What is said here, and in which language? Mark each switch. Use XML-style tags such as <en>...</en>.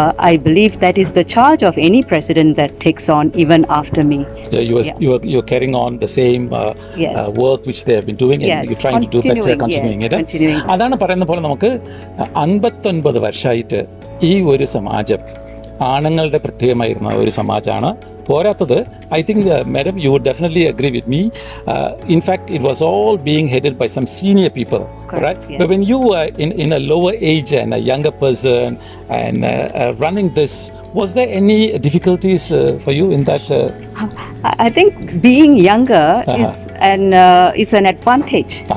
<en>I believe that is the charge of any president that takes on even after me. You're carrying on the same work which they have been doing, and you're trying to do better, continuing it.</en> <ml>അതാണ് പറയുന്ന പോലെ നമുക്ക് 59 വർഷമായിട്ട് ഈ ഒരു സമാജം ആണുങ്ങളുടെ പ്രത്യേകമായിരുന്ന ഒരു സമാജമാണ്.</ml> <en>പോരാത്തത്, I think madam you would definitely agree with me, in fact it was all being headed by some senior people, right? But when you were in a lower age and a younger person and running this, was there any difficulties for you in that? I think being younger is an advantage.</en>